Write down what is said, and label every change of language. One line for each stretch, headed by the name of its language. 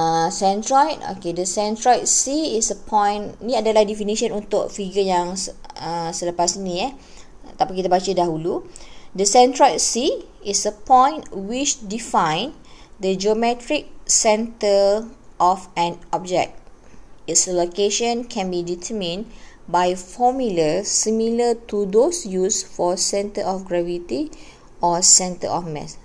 English: Centroid, okay, the centroid C is a point.
Malay: Ni adalah definition untuk figure yang selepas ni tapi kita baca dahulu.
English: The centroid C is a point which define the geometric center of an object. Its location can be determined by formula similar to those used for center of gravity or center of mass.